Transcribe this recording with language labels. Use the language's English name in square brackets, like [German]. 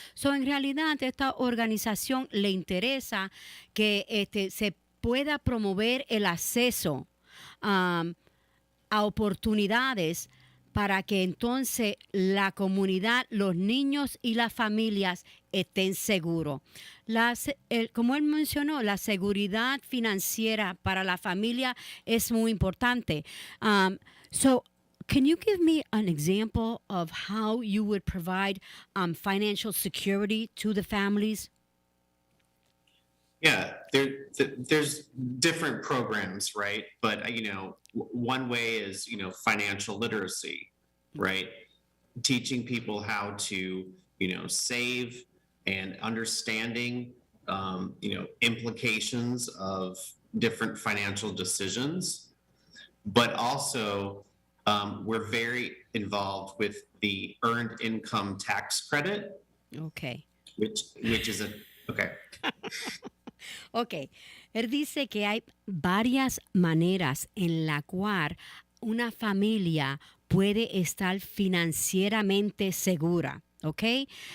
[Spanish] So, en realidad, a esta organización le interesa que se pueda promover el acceso a oportunidades para que entonces la comunidad, los niños y las familias estén seguros. Como él mencionó, la seguridad financiera para la familia es muy importante. [English] So, can you give me an example of how you would provide financial security to the families? Yeah, there's different programs, right? But, one way is, financial literacy, right? Teaching people how to, save and understanding, implications of different financial decisions. But also, we're very involved with the earned income tax credit. Okay. Which is okay. [Spanish] Ok, él dice que hay varias maneras en la cual una familia puede estar financieramente segura, ¿ok?